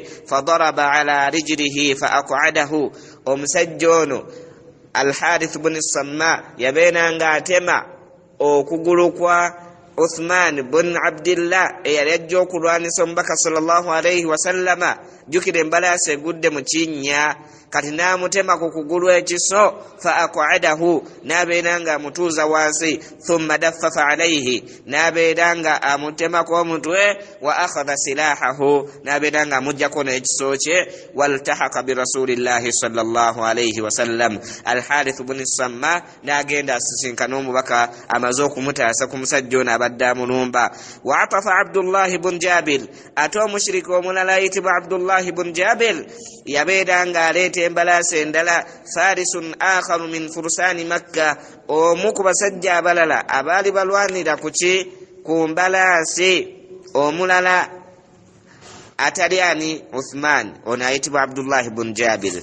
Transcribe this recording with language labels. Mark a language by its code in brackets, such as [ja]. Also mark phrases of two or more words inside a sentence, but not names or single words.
[ar] فضرب على رجله فأقعده, [lg] omusajja ono al-Harith bun as-Samma yabeera ng'atema okugulu kwa Uthman bin Abdillah eyali ajja okulwanisa omubaka [ar] صلى الله عليه وسلم [lg] jukira embalaasi egudde mu kinnya kati n'amutema ku kugulu ekiso [ar] فأقعده [lg] n'abeera nga amutuuza wansi [ar] ثم دفف عليه [lg] n'abeera nga amutemako omutwe [ar] وأخذ [lg] silahahu n'abeera nga amuggyako n'ekiso kye [ar] والتحق برسول الله صلى الله عليه وسلم [lg] Al-Harith bin Samma n'agenda asisinkana omubaka amaze okumutaasa ku musajja ono abadde amulumba [ar] وعطف [lg] Abdullah bin Jabir ate omushiriki omulala ayitibwa Abdullah bin Jabir yabeera nga aleeta embalaasi endala [ar] فارس آخر من فرسان مكة [lg] omu ku basajja abalala abaali balwanira ku mbalaasi omulala atali ani Uthman ono ayitibwa Abdullah bin Jabir